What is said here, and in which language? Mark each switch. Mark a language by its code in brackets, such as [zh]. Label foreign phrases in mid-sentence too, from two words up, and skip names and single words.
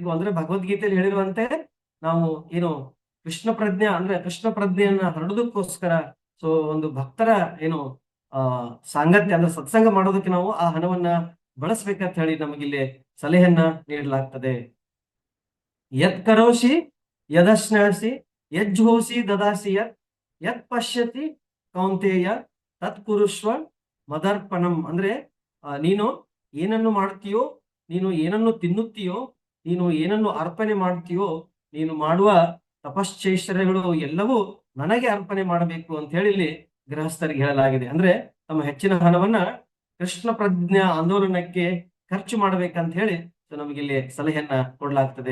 [kn] ಅಂದ್ರೆ ಭಗವದ್ಗೀತೆಯಲ್ಲಿ ಹೇಳಿರುವಂತೆ ನಾವು ಕೃಷ್ಣ ಪ್ರಜ್ಞೆಯನ್ನ ಹರಡೋದಕ್ಕೋಸ್ಕರ ಒಂದು ಭಕ್ತರ ಸಾಂಗತ್ಯ ಅಂದ್ರೆ ಸತ್ಸಂಗ ಮಾಡೋದಕ್ಕೆ ನಾವು ಆ ಹಣವನ್ನ ಬಳಸ್ಬೇಕಂತ ಹೇಳಿ ನಮಗಿಲ್ಲಿ ಸಲಹೆಯನ್ನ ನೀಡಲಾಗ್ತದೆ. [sa] यत् करोषि यदश्नासि यज्जोसि ददासि यत् यत् पश्यति कौन्तेय तत् कुरुष्व मदर्पणम्. [kn] ಅಂದ್ರೆ ನೀನು ಏನನ್ನು ಮಾಡ್ತೀಯೋ, ನೀನು ಏನನ್ನು ತಿನ್ನುತ್ತೀಯೋ, ನೀನು ಏನನ್ನು ಅರ್ಪಣೆ ಮಾಡ್ತೀಯೋ, ನೀನು ಮಾಡುವ ತಪಶ್ಚೈಶ್ವರ್ಯಗಳು ಎಲ್ಲವೂ ನನಗೆ ಅರ್ಪಣೆ ಮಾಡಬೇಕು ಅಂತ ಹೇಳಿ ಇಲ್ಲಿ ಗೃಹಸ್ಥರಿಗೆ ಹೇಳಲಾಗಿದೆ. ಅಂದ್ರೆ ತಮ್ಮ ಹೆಚ್ಚಿನ ಹಣವನ್ನ ಕೃಷ್ಣ ಪ್ರಜ್ಞಾ ಆಂದೋಲನಕ್ಕೆ ಖರ್ಚು ಮಾಡ್ಬೇಕಂತ ಹೇಳಿ ನಮಗೆ ಇಲ್ಲಿ ಸಲಹೆಯನ್ನ ಕೊಡ್ಲಾಗ್ತದೆ.